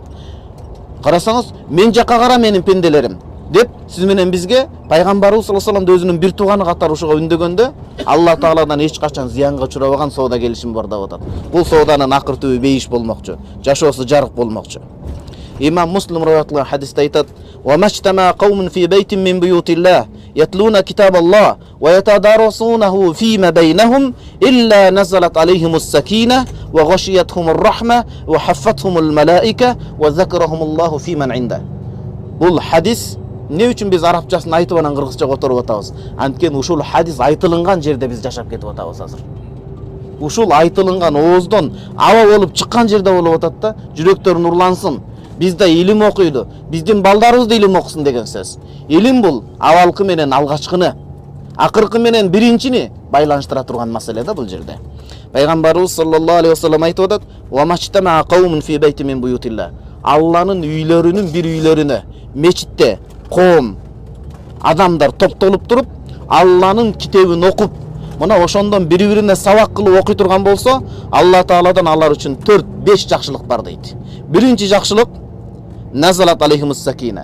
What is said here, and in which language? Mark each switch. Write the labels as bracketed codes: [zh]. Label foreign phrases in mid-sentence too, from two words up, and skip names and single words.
[ky] Карасаңыз, мен жакка кара менин пенделерим деп сиз менен бизге пайгамбарыбыз [ar] صلى الله عليه وسلم [ky] өзүнүн бир тууганы катары ушуга үндөгөндө Алла Тааладан эч качан зиянга учурабаган соода келишим бар деп атат. Бул сооданын акыр түбү бейиш болмокчу, жашоосу жарык болмокчу. Имам Муслим раваятлаган хадисте айтат: [ar] "وما اجتمع قوم في بيت من بيوت الله يتلون كتاب الله ويتدارسونه فيما بينهم إلا نزلت عليهم السكينة وغشيتهم الرحمة وحفتهم الملائكة وذكرهم الله فيمن عنده." [ky] Бул хадис не үчүн биз арабчасын айтып анан кыргызчага отуруп атабыз? Анткени ушул хадис айтылынган жерде биз жашап кетип атабыз азыр. Ушул айтылынган ооздон аба болуп чыккан жерде болуп атат да, жүрөктөр нурлансын. Бизде илим окуйду. Биздин балдарыбыз да илим окусун деген söz. Илим бул авалкы менен алгачкыны, акыркы менен биринчини байланыштыра турган маселе да бул жерде. Пайгамбарыбыз [ar] صلى الله عليه وسلم [ky] айтып атат: [ar] "وما اجتمع قوم في بيت من بيوت الله." [ky] Алланын үйлөрүнүн бир үйлөрүнө, мечитте коом адамдар топтолуп туруп, Алланын китебин окуп, мына ошондон бири-бирине сабак кылып окуй турган болсо, Алла Тааладан алар үчүн 4-5 жакшылык бар дейт. Биринчи жакшылык [ar] نزلت عليهم السكينة.